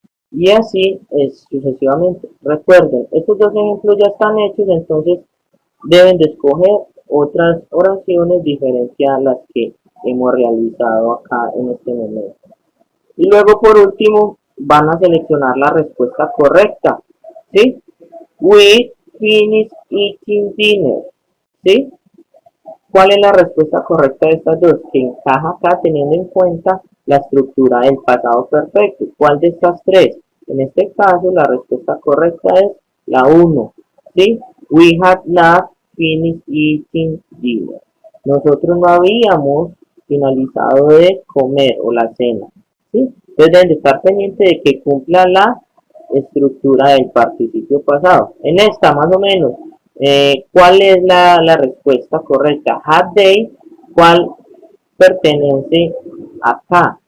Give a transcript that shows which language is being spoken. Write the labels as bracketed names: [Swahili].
[Spanish] Y así es sucesivamente. Recuerden, estos dos ejemplos ya están hechos, entonces deben de escoger otras oraciones diferentes a las que hemos realizado acá en este momento. Y luego por último van a seleccionar la respuesta correcta. ¿Sí? [English] We finished eating dinner. [Spanish] ¿Sí? ¿Cuál es la respuesta correcta de estas dos? Que encaja acá teniendo en cuenta la estructura del pasado perfecto. ¿Cuál de estas tres? En este caso la respuesta correcta es la 1. ¿Sí? [English] We had not finished eating dinner. [Spanish] Nosotros no habíamos finalizado de comer o la cena. ¿Sí? Entonces deben de estar pendientes de que cumpla la estructura del participio pasado. En esta más o menos, ¿cuál es la respuesta correcta? [English] Had they, [Spanish] ¿cuál pertenece acá?